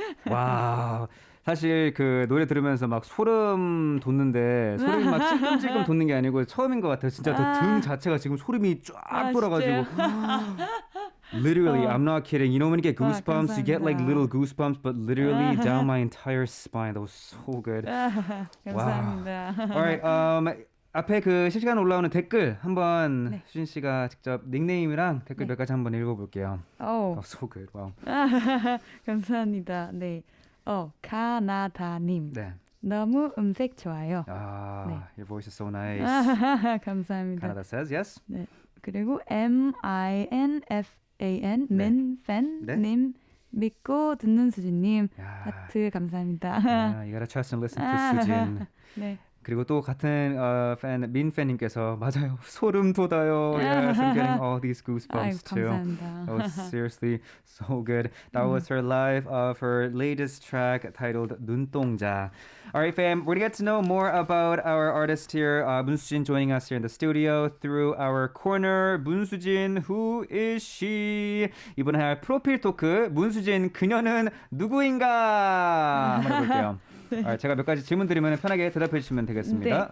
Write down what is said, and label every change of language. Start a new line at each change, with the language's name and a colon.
Korean: 와, 사실 그 노래 들으면서 막 소름 돋는데 소름이 막 찔끔찔끔 돋는 게 아니고 처음인 것 같아요. 진짜 그 등 자체가 지금 소름이 쫙 돌아가지고.
English: Literally, I'm not kidding. You know when you get goosebumps, you get like little goosebumps, but literally down my entire spine. That was so good.
Korean: 감사합니다. Alright, 앞에 그 실시간 올라오는 댓글 한번 수진 씨가 직접 닉네임이랑 댓글 몇 가지 한번 읽어볼게요.
English: Oh, so good. Wow.
Korean: 감사합니다. 네. 가나다님. 네. 너무 음색 좋아요.
English: Your voice is so nice.
Korean: 감사합니다.
English: Canada says yes.
Korean: 네. 그리고 MINFAN 민팬님 믿고 듣는 수진님 하트 감사합니다.
English: You gotta trust and listen to Sujin.
Korean: 네. 그리고 또 같은 민팬님께서 맞아요. 소름 돋아요.
English: Yes, I'm getting all these goosebumps too.
Korean: 감사합니다.
English: That was seriously so good. That was her live of her latest track titled 눈동자. All right, fam, we're going to get to know more about our artist here, 문수진, joining us here in the studio through our corner.
Korean: 문수진, who is she? 이번에 할 프로필 토크, 문수진, 그녀는 누구인가? 한번 해볼게요. Alright, 제가 몇 가지 질문 드리면 편하게 대답해 주시면 되겠습니다.